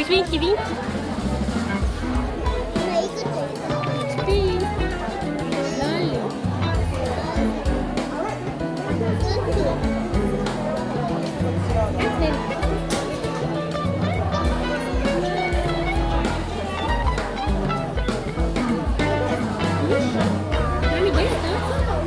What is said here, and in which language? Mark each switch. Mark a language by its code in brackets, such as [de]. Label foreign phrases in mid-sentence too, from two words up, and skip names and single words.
[en] Winky, winky. [ko] 나 이거 줘. [en] Squeeze. Lolly. That's it. Mommy, there's done.